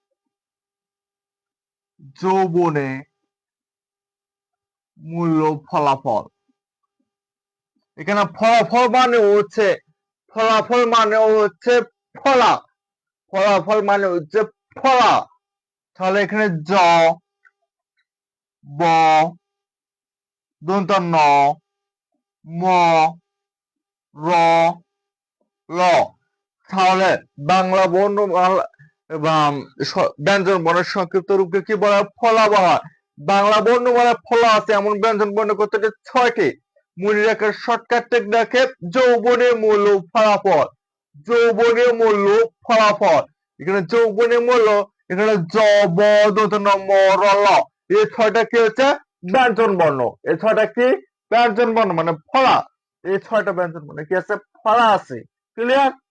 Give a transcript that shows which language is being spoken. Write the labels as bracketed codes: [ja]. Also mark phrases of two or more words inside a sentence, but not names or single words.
[bn] যৌবনে মূল্য ফলাফল। এখানে ফলাফল মানে হচ্ছে ফলাফল মানে হচ্ছে ফলা। ফলাফল মানে হচ্ছে ফলা। তাহলে এখানে জ ব দন্ত ন ম র ল। তাহলে বাংলা বর্ণমালা এবং ব্যঞ্জন বর্ণের সংক্ষিপ্ত রূপকে কি বলা হয়? ফলা বলা হয়। বাংলা বর্ণমালায় ফলা আছে এমন ব্যঞ্জন বর্ণ কতটি? 6টি। মনে রাখার [en] shortcut technique [bn] যৌবনের মূল্য ফলাফল। যৌবনের মূল্য ফলাফল। এখানে যৌবনের মূল্য, এখানে জ ব দন্ত ন ম র ল, এই 6টা কি হচ্ছে? ব্যঞ্জন বর্ণ। এই 6টা কি? ব্যঞ্জন বর্ণ মানে ফলা। এই 6টা ব্যঞ্জন বর্ণ কি আছে? ফলা আছে। [en] clear?